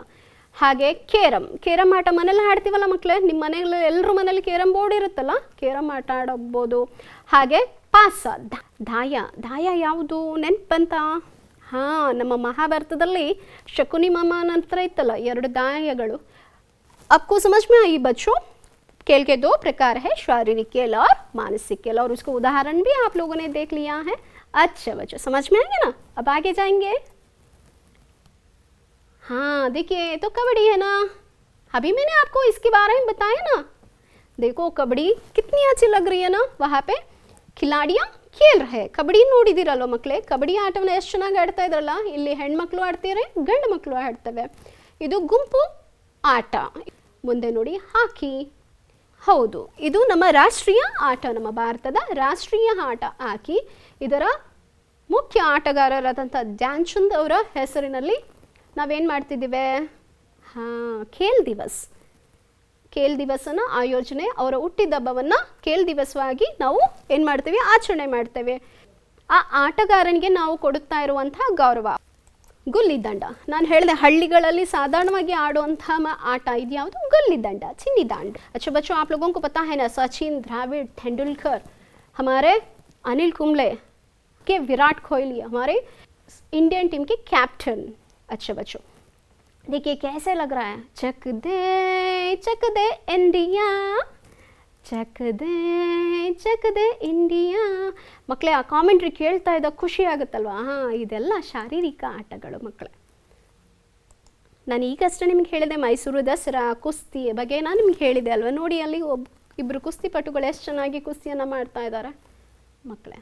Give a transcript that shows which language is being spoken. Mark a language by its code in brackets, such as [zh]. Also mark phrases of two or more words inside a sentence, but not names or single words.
[kn] ಹಾಗೆ ಕೇರಮ್ ಆಟ ಮನೇಲಿ ಆಡ್ತೀವಲ್ಲ ಮಕ್ಕಳೇ, ನಿಮ್ಮ ಮನೆಯಲ್ಲಿ ಎಲ್ಲರ ಮನೇಲಿ [en] carrom board [kn] ಇರುತ್ತಲ್ಲ, ಕೇರಮ್ ಆಟ ಆಡಬಹುದು. ಹಾಗೆ ಪಾಸ, ದಾಯ ಯಾವುದು ನೆನಪಂತ? ಹಾಂ, ನಮ್ಮ ಮಹಾಭಾರತದಲ್ಲಿ ಶಕುನಿ ಮಾಮನ ಹತ್ರ ಇತ್ತಲ್ಲ ಎರಡು ದಾಯಗಳು. [hi] आपको समझ में आई बच्चों? खेल के दो प्रकार है, शारीरिक खेल और मानसिक खेल, और उसका उदाहरण भी आप लोगों ने देख लिया है. अच्छा बच्चों, समझ में आएंगे ना? अब आगे जाएंगे. हाँ देखिए, तो कबड्डी है ना, अभी मैंने आपको इसके बारे में बताया ना. देखो कबड्डी कितनी अच्छी लग रही है ना. वहाँ पे खिलाड़ियाँ खेल रहे. [kn] ಕಬಡ್ಡಿ ನೋಡಿದಿರಲ್ವ ಮಕ್ಕಳೇ, ಕಬಡ್ಡಿ ಆಟವನ್ನು ಎಷ್ಟು ಚೆನ್ನಾಗಿ ಆಡ್ತಾ ಇದ್ರಲ್ಲ. ಇಲ್ಲಿ ಹೆಣ್ಮಕ್ಳು ಆಡ್ತಿದ್ರೆ, ಗಂಡು ಮಕ್ಕಳು ಆಡ್ತವೆ. ಇದು ಗುಂಪು ಆಟ. ಮುಂದೆ ನೋಡಿ ಹಾಕಿ. ಹೌದು, ಇದು ನಮ್ಮ ರಾಷ್ಟ್ರೀಯ ಆಟ, ನಮ್ಮ ಭಾರತದ ರಾಷ್ಟ್ರೀಯ ಆಟ ಹಾಕಿ. ಇದರ ಮುಖ್ಯ ಆಟಗಾರರಾದಂಥ ಧ್ಯಾನ್ ಚಂದ್ ಅವರ ಹೆಸರಿನಲ್ಲಿ ನಾವೇನು ಮಾಡ್ತಿದ್ದೀವಿ, ಹಾಂ, ಖೇಲ್ ದಿವಸನ ಆಯೋಜನೆ, ಅವರ ಹುಟ್ಟಿದಬ್ಬವನ್ನು ಖೇಲ್ ದಿವಸವಾಗಿ ನಾವು ಏನು ಮಾಡ್ತೀವಿ, ಆಚರಣೆ ಮಾಡ್ತೇವೆ. ಆ ಆಟಗಾರನಿಗೆ ನಾವು ಕೊಡುತ್ತಾ ಇರುವಂತಹ ಗೌರವ. ಗುಲ್ಲಿದಂಡ, ನಾನು ಹೇಳಿದೆ ಹಳ್ಳಿಗಳಲ್ಲಿ ಸಾಧಾರಣವಾಗಿ ಆಡುವಂತಹ ಆಟ ಇದ್ಯಾವುದು, ಗುಲ್ಲಿದಂಡ, ಚಿನ್ನಿ दांड. अच्छा बच्चों, आप लोगों को पता है ना, सचिन, द्रविड़, तेंदुलकर, हमारे अनिल कुंबले के विराट कोहली हमारे [en] Indian team [kn] के कैप्टन। अच्छा बच्चों देखिए कैसे लग रहा है, चक दे इंडिया, [hi] ಚಕ್ ದೆ ಇಂಡಿಯಾ। [kn] ಮಕ್ಕಳೇ ಆ ಕಾಮೆಂಟ್ರಿ ಕೇಳ್ತಾ ಇದ್ದಾಗ ಖುಷಿ ಆಗುತ್ತಲ್ವಾ? ಹಾಂ, ಇದೆಲ್ಲ ಶಾರೀರಿಕ ಆಟಗಳು ಮಕ್ಕಳೇ. ನಾನು ಈಗಷ್ಟೇ ನಿಮ್ಗೆ ಹೇಳಿದೆ ಮೈಸೂರು ದಸರಾ ಕುಸ್ತಿ ಬಗ್ಗೆ ನಾನು ನಿಮ್ಗೆ ಹೇಳಿದೆ ಅಲ್ವಾ? ನೋಡಿ ಅಲ್ಲಿ ಇಬ್ಬರು ಕುಸ್ತಿಪಟುಗಳು ಎಷ್ಟು ಚೆನ್ನಾಗಿ ಕುಸ್ತಿಯನ್ನು ಮಾಡ್ತಾ ಇದ್ದಾರೆ ಮಕ್ಕಳೇ.